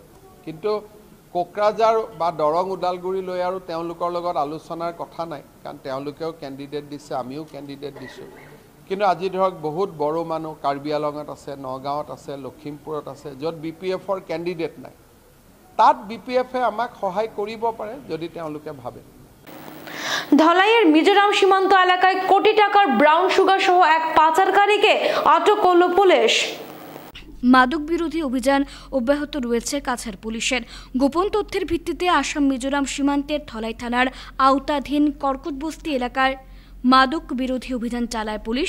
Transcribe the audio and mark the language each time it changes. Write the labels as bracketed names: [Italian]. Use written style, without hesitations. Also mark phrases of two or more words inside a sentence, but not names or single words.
[Assamese] কিন্তু কোকৰাঝাৰ বা দৰং, ওদালগুৰি লৈ আৰু তেওঁলোকৰ লগত আলোচনাৰ কথা নাই। কাৰণ তেওঁলোকেও কেণ্ডিডেট দিছে, আমিও কেণ্ডিডেট দিছোঁ। কিন্তু আজি ধৰক বহুত বড়ো মানুহ কাৰ্বি আলঙত আছে, নগাঁৱত আছে, লখিমপুৰত আছে, য'ত BPFৰ কেণ্ডিডেট নাই। তাত BPFে আমাক সহায় কৰিব পাৰে যদি তেওঁলোকে ভাবে। [Bangla] ধলাইয়ের মিজোরাম সীমান্ত এলাকায় কোটি টাকার [English] brown sugar [Bangla] সহ এক পাচারকারীকে আটক করল পুলিশ। মাদক বিরোধী অভিযান অব্যাহত রয়েছে কাছাড় পুলিশের। গোপন তথ্যের ভিত্তিতে আসাম মিজোরাম সীমান্তের ধলাই থানার আওতাধীন কর্কটবস্তি এলাকার মাদক বিরোধী অভিযান চালায় পুলিশ।